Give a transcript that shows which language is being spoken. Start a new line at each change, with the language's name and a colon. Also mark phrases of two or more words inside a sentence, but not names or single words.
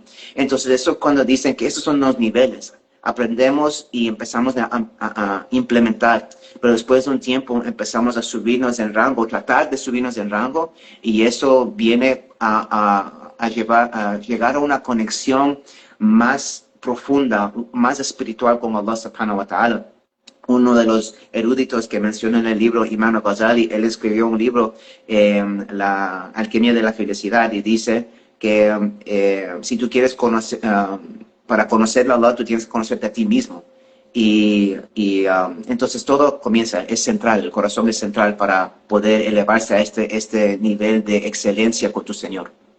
Spanish: Entonces, eso cuando dicen que esos son los niveles, aprendemos y empezamos a implementar, pero después de un tiempo empezamos a subirnos en rango, tratar de subirnos en rango, y eso viene a llegar a una conexión más profunda, más espiritual con
Arabic: الله سبحانه وتعالى.
Spanish: Uno de los eruditos que menciona en el libro, Imam Al-Ghazali, él escribió un libro, La alquimia de la felicidad, y dice que si tú quieres conocer, para conocer a Allah, tú tienes que conocerte a ti mismo. Entonces todo comienza, es central, el corazón es central para poder elevarse a este nivel de excelencia con tu Señor.